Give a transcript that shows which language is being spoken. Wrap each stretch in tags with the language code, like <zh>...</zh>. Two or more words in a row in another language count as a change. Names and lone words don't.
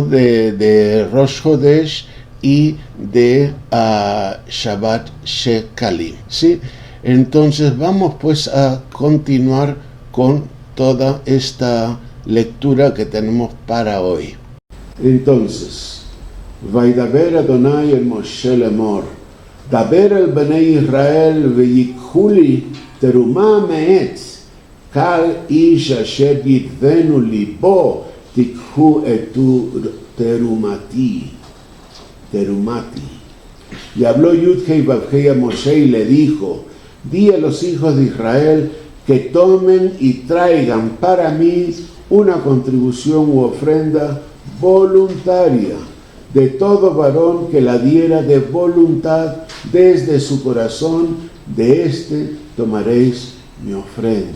<es>de</es> <he>ראש חודש</he> <es>y de</es> <he>שבת שקלים,</he> <es>¿sí? Entonces vamos pues a continuar con toda esta lectura que tenemos para hoy. Entonces,</es> <he>וידבר אדני אל משה לאמר דבר אל בני ישראל ויקחו לי תרומה מאת כל איש אשר ידבנו לבו תקחו את תרומתי.</he> <es>Y habló Yudhei Bavhei a Moshe y le dijo, di a los hijos de Israel que tomen y traigan para mí una contribución u ofrenda voluntaria de todo varón que la diera de voluntad desde su corazón, de este tomaréis mi ofrenda.</es>